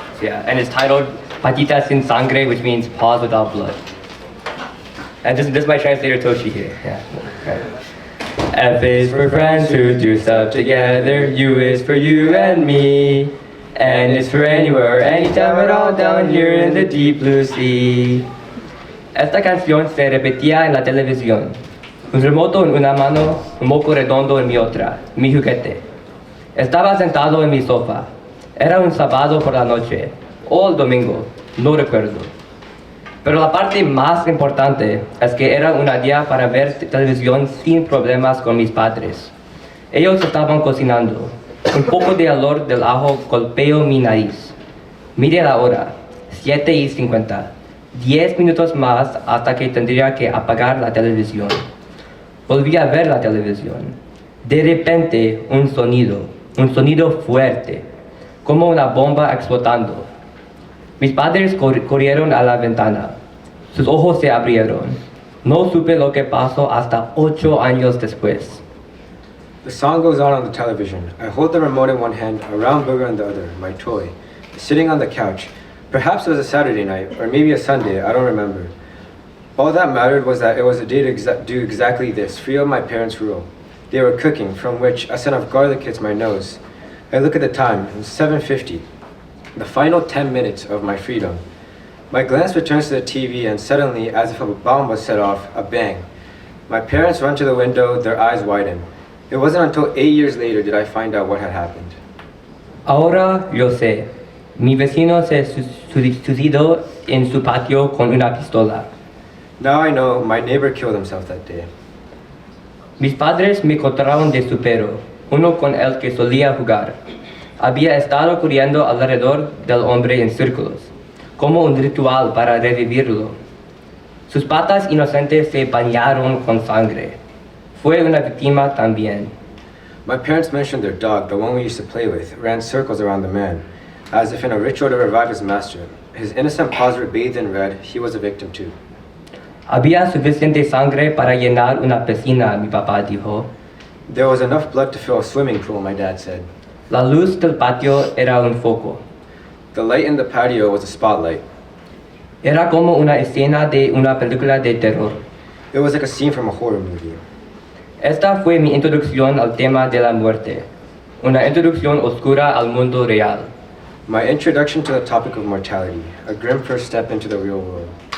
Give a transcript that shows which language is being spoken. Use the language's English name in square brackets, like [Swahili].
[English] So, yeah, and it's titled [Spanish] "Patitas sin sangre," [English] which means paws without blood. And this is my translator Toshi here. Yeah. Right. F is for friends who do stuff together. U is for you and me. And it's for anywhere or anytime at all down here in the deep blue sea. [Spanish] Esta canción se repetía en la televisión. Un remoto en una mano, un moco redondo en mi otra, mi juguete. Estaba sentado en mi sofá. Era un sábado por la noche, o el domingo, no recuerdo. Pero la parte más importante es que era un día para ver televisión sin problemas con mis padres. Ellos estaban cocinando. Un poco de olor del ajo golpeó mi nariz. Mire la hora, 7:50. 10 minutos más hasta que tendría que apagar la televisión. Volví a ver la televisión. De repente, un sonido fuerte, como una bomba explotando. Mis padres corrieron a la ventana. Sus ojos se abrieron. No supe lo que pasó hasta 8 años después. [English] The song goes on the television. I hold the remote in one hand, a round burger in the other, my toy, sitting on the couch. Perhaps it was a Saturday night, or maybe a Sunday, I don't remember. All that mattered was that it was a day to do exactly this, free of my parents' rule. They were cooking, from which a scent of garlic hits my nose. I look at the time, it was 7:50, the final 10 minutes of my freedom. My glance returns to the TV, and suddenly, as if a bomb was set off, a bang. My parents run to the window, their eyes widen. It wasn't until 8 years later did I find out what had happened. [Spanish] Ahora yo sé. Mi vecino se suicidó en su patio con una pistola. [English] Now I know my neighbor killed himself that day. [Spanish] Mis padres me contaron de su perro, uno con el que solía jugar. Había estado corriendo alrededor del hombre en círculos, como un ritual para revivirlo. Sus patas inocentes se bañaron con sangre. Fue una víctima también. [English] My parents mentioned their dog, the one we used to play with, ran circles around the man, as if in a ritual to revive his master. His innocent paws were bathed in red. He was a victim too. [Spanish] Había suficiente sangre para llenar una piscina, mi papá dijo. [English] There was enough blood to fill a swimming pool, my dad said. [Spanish] La luz del patio era un foco. [English] The light in the patio was a spotlight. [Spanish] Era como una escena de una película de terror. [English] It was like a scene from a horror movie. [Spanish] Esta fue mi introducción al tema de la muerte, una introducción oscura al mundo real. [English] My introduction to the topic of mortality, a grim first step into the real world.